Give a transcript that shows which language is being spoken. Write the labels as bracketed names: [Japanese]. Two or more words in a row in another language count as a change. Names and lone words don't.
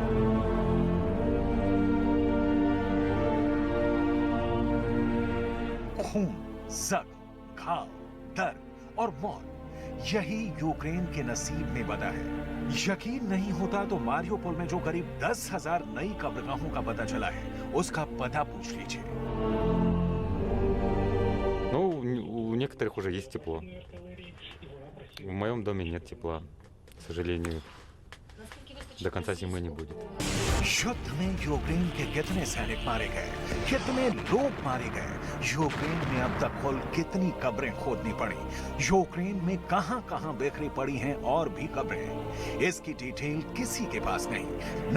[Hindi] खून, जख्म, घाव, दर्द और मौत, यही यूक्रेन के नसीब में बदा है। यकीन नहीं होता तो मारियोपोल में जो करीब 10,000 नई कब्रगाहों का पता चला है, उसका पता पूछ लीजिए। [Russian] Ну, у некоторых уже есть тепло. В моем доме нет тепла, к сожалению. До конца зимы не будет. [Hindi] युद्ध में यूक्रेन के कितने सैनिक मारे गए, कितने लोग मारे गए, यूक्रेन में अब तक कुल कितनी कब्रें खोदनी पड़ी, यूक्रेन में कहां-कहां बिखरी पड़ी हैं और भी कब्रें, इसकी डिटेल किसी के पास नहीं।